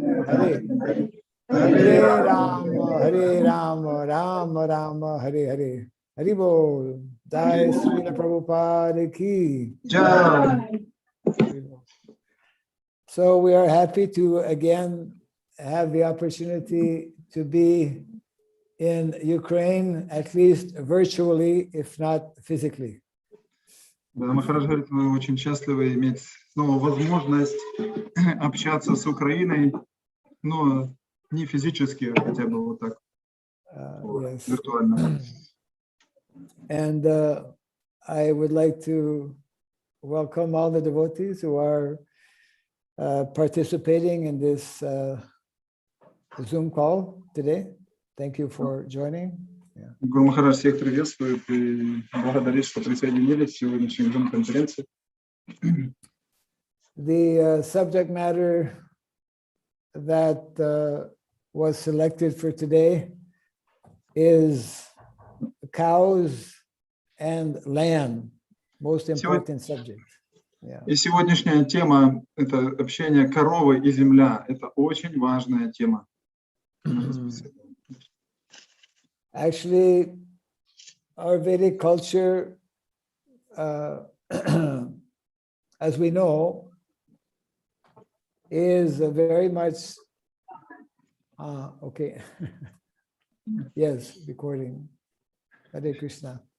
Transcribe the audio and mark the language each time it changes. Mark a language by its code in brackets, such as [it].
[sa] Hare Hare Rama Rama Rama Hare Hare Hari Bol Jai Srila Prabhupada Ki Jai. [en] So we are happy to again have the opportunity to be in Ukraine, at least virtually, if not physically. [ru] Да, Махарадж говорит, вы очень счастливы иметь снова возможность общаться с Украиной, но не физически, хотя бы вот так, [en] Yes. [ru] виртуально. [en] And I would like to welcome all the devotees who are participating in this Zoom call today. Thank you for joining. [ru] Гуру Махарадж всех приветствует и благодарит, что присоединились к сегодняшней Zoom-конференции. [en] The subject matter that was selected for today is cows and land, most important subject. Yeah. [ru] И сегодняшняя тема – это общение коровы и земля. Это очень важная тема. [en] Actually, our Vedic culture, as we know, is very much, okay, yes, recording, Hare Krishna.